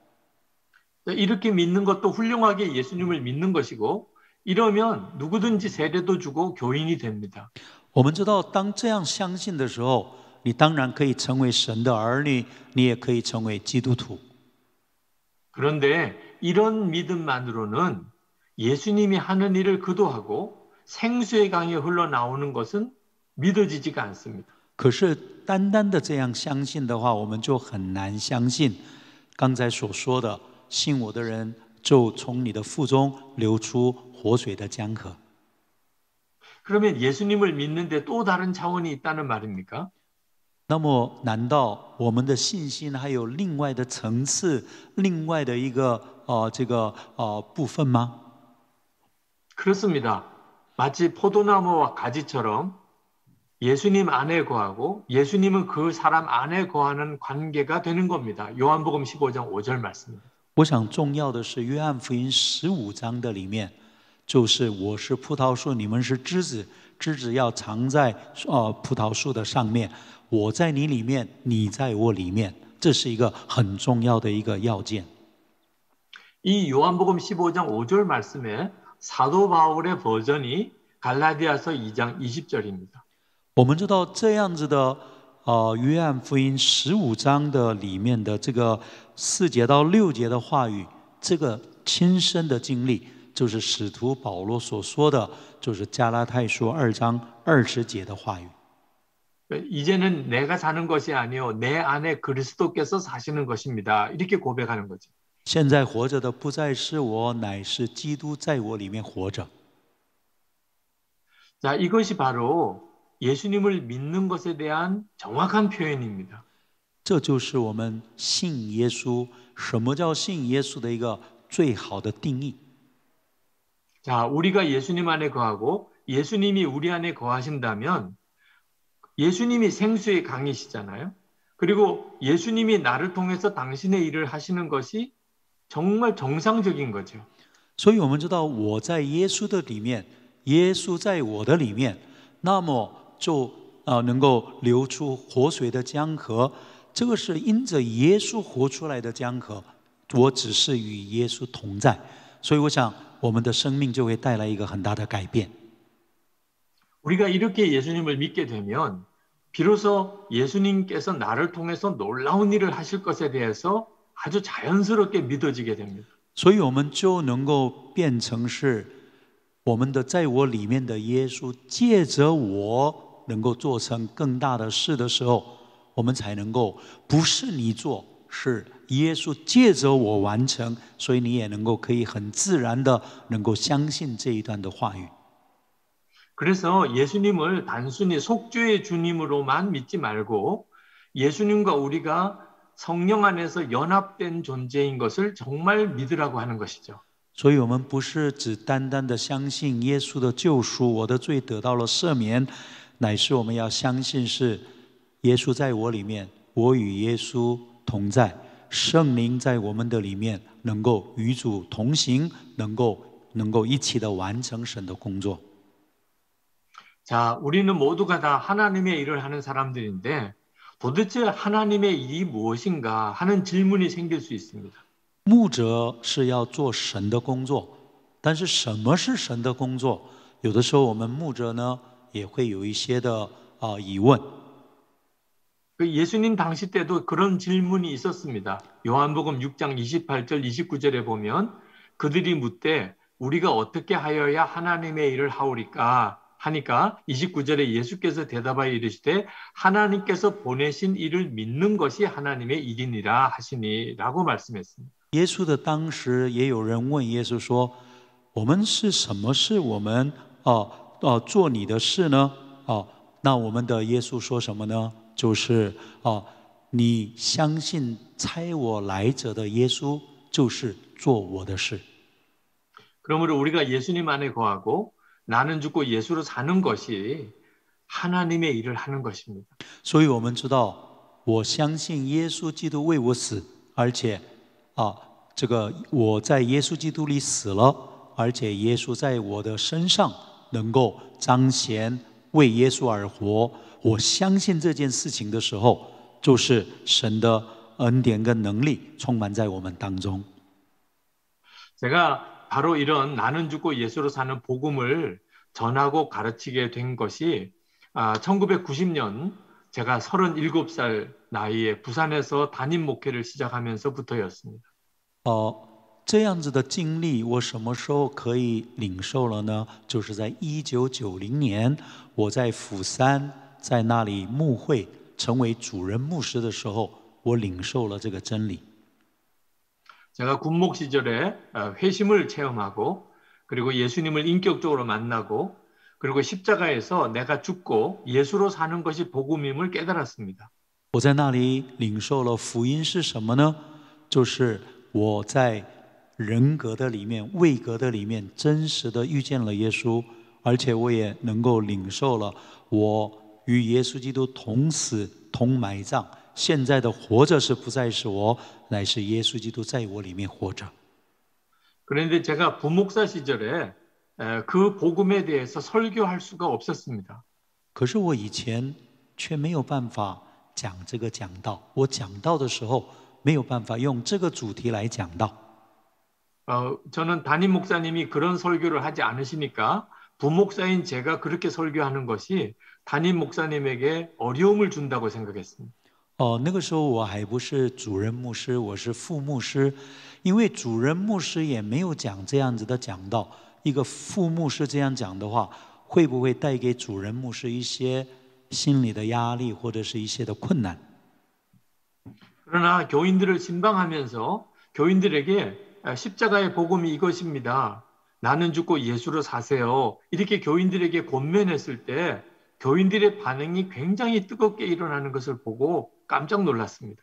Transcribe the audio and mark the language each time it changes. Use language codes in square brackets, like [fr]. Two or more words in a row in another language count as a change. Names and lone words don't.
[ko] 이렇게 믿는 것도 훌륭하게 예수님을 믿는 것이고 이러면 누구든지 세례도 주고 교인이 됩니다. [zh] 我们知道，当这样相信的时候，你当然可以成为神的儿女，你也可以成为基督徒。 [ko] 그런데 이런 믿음만으로는 예수님이 하는 일을 그도하고 생수의 강이 흘러나오는 것은 믿어지지가 않습니다. [zh] 可是单单的这样相信的话，我们就很难相信刚才所说的，信我的人就从你的腹中流出活水的江河。 [ko] 그러면 예수님을 믿는데 또 다른 차원이 있다는 말입니까? [zh] 那么，难道我们的信心还有另外的层次、另外的一个部分吗？ [ko] 그렇습니다. 마치 포도나무와 가지처럼 예수님 안에 거하고 예수님은 그 사람 안에 거하는 관계가 되는 겁니다. 요한복음 15장 5절 말씀입니다. [zh] 我想重要的是约翰福音15章的里面，就是我是葡萄树，你们是枝子，枝子要藏在葡萄树的上面，我在你里面，你在我里面，这是一个很重要的一个要件。 [ko] 이 요한복음 15장 5절 말씀에 사도 바울의 버전이 갈라디아서 2장 20절입니다. [zh] 我们知道这样子的约翰福音15章的里面的这个4节到6节的话语，这个亲身的经历，就是使徒保罗所说的，就是加拉太书2章20节的话语。 [ko] 이제는 내가 사는 것이 아니요 내 안에 그리스도께서 사시는 것입니다. 이렇게 고백하는 거죠. [zh] 现在活着的不再是我，乃是基督在我里面活着。 [ko] 자, 이것이 바로 예수님을 믿는 것에 대한 정확한 표현입니다. [zh] 这就是我们信耶稣，什么叫信耶稣的一个最好的定义。 [ko] 자, 우리가 예수님 안에 거하고 예수님이 우리 안에 거하신다면 예수님이 생수의 강이시잖아요. 그리고 예수님이 나를 통해서 당신의 일을 하시는 것이 정말 정상적인 거죠. [zh] 所以我们知道，我在耶稣的里面，耶稣在我的里面，那么就能够流出活水的江河。这个是因着耶稣活出来的江河，我只是与耶稣同在，所以我想我们的生命就会带来一个很大的改变。 [ko] 우리가 이렇게 예수님을 믿게 되면 비로소 예수님께서 나를 통해서 놀라운 일을 하실 것에 대해서 아주 자연스럽게 믿어지게 됩니다. [zh] 所以我们就能够变成是我们的在我里面的耶稣，借着我能够做成更大的事的时候，我们才能够不是你做，是耶稣借着我完成，所以你也能够可以很自然的能够相信这一段的话语。 [ko] 그래서 예수님을 단순히 속죄의 주님으로만 믿지 말고 예수님과 우리가 성령 안에서 연합된 존재인 것을 정말 믿으라고 하는 것이죠. [zh] 所以我们不是只单单的相信耶稣的救赎，我的罪得到了赦免，乃是我们要相信是耶稣在我里面，我与耶稣同在，圣灵在我们的里面，能够与主同行，能够一起的完成神的工作。 [ko] 자, 우리는 모두가 다 하나님의 일을 하는 사람들인데 도대체 하나님의 일이 무엇인가 하는 질문이 생길 수 있습니다. [zh] 牧者是要做神的工作，但是什么是神的工作？有的时候我们牧者呢也会有一些的疑问。 [ko] 예수님 당시 때도 그런 질문이 있었습니다. 요한복음 6장 28절 29절에 보면 그들이 묻되 우리가 어떻게 하여야 하나님의 일을 하오리까 하니까 29절에 예수께서 대답하여 이르시되 하나님께서 보내신 일을 믿는 것이 하나님의 일이니라 하시니라고 말씀했습니다. [zh] 耶稣的当时也有人问耶稣说：“我们是什么事？我们做你的事呢？” 那我们的耶稣说什么呢？就是你相信差我来者的耶稣，就是做我的事。 [ko] 그러므로 우리가 예수님 안에 거하고 나는 죽고 예수로 사는 것이 하나님의 일을 하는 것입니다. [zh] 所以我们知道，我相信耶稣基督为我死，而且这个我在耶稣基督里死了，而且耶稣在我的身上能够彰显为耶稣而活。我相信这件事情的时候，就是神的恩典跟能力充满在我们当中。 [ko] 제가 바로 이런 나는 죽고 예수로 사는 복음을 전하고 가르치게 된 것이 1990년 제가 37살 나이에 부산에서 담임 목회를 시작하면서부터였습니다. [zh] 这样子的经历，我什么时候可以领受了呢？就是在1990年，我在釜山在那里牧会，成为主任牧师的时候，我领受了这个真理。 [ko] 제가 군목 시절에 회심을 체험하고 그리고 예수님을 인격적으로 만나고 그리고 십자가에서 내가 죽고 예수로 사는 것이 복음임을 깨달았습니다. [zh] 我在那里领受了福音是什么呢？就是我在人格的里面、位格的里面，真实的遇见了耶稣，而且我也能够领受了我与耶稣基督同死同埋葬。现在的活着是不再是我，乃是耶稣基督在我里面活着。 [ko] 그런데 제가 부목사 시절에 그 복음에 대해서 설교할 수가 없었습니다. [zh] 可是我以前却没有办法讲这个讲道，我讲道的时候没有办法用这个主题来讲道。 [ko] 저는 담임 목사님이 그런 설교를 하지 않으시니까 부목사인 제가 그렇게 설교하는 것이 담임 목사님에게 어려움을 준다고 생각했습니다. [zh] 那个时候我还不是主任牧师，我是副牧师，因为主任牧师也没有讲这样子的讲道，一个副牧师这样讲的话，会不会带给主任牧师一些心理的压力或者是一些的困难？ [ko] 그러나 교인들을 신방하면서 교인들에게 십자가의 복음이 이것입니다. 나는 죽고 예수로 사세요. 이렇게 교인들에게 권면했을 때 교인들의 반응이 굉장히 뜨겁게 일어나는 것을 보고 깜짝 놀랐습니다.